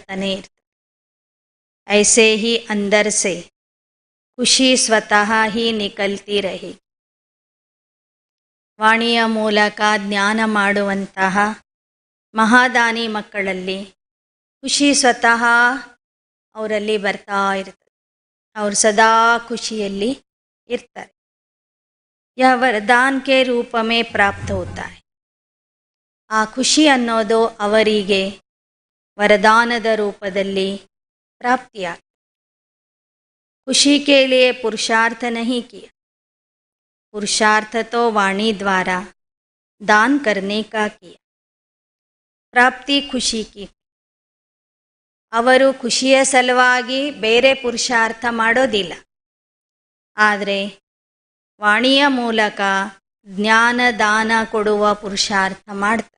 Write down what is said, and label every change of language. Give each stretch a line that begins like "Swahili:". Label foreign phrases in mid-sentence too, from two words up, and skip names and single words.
Hindi: ऐसे ही अंदर से खुशी स्वतः ही निकलती रही.
Kannada: ವಾಣಿಯ ಮೂಲಕ ಜ್ಞಾನ ಮಾಡುವಂತಹ ಮಹಾದಾನಿ ಮಕ್ಕಳಲ್ಲಿ ಖುಷಿ ಸ್ವತಃ ಅವರಲ್ಲಿ ಬರ್ತಾ ಇರ್ತದೆ. ಅವರು ಸದಾ ಖುಷಿಯಲ್ಲಿ ಇರ್ತಾರೆ.
Hindi: यह वरदान के रूप में प्राप्त होता है.
Kannada: ಆ ಖುಷಿ ಅನ್ನೋದು ಅವರಿಗೆ ವರದಾನದ ರೂಪದಲ್ಲಿ ಪ್ರಾಪ್ತಿಯಾಗ್ತದೆ.
Hindi: खुशी के लिए पुरुषार्थ नहीं किया, पुरुषार्थ तो वाणी द्वारा दान करने का किया. प्राप्ति खुशी की.
Kannada: ಅವರು ಖುಷಿಯ ಸಲುವಾಗಿ ಬೇರೆ ಪುರುಷಾರ್ಥ ಮಾಡೋದಿಲ್ಲ, ಆದರೆ ವಾಣಿಯ ಮೂಲಕ ಜ್ಞಾನ ದಾನ ಕೊಡುವ ಪುರುಷಾರ್ಥ ಮಾಡ್ತಾರೆ.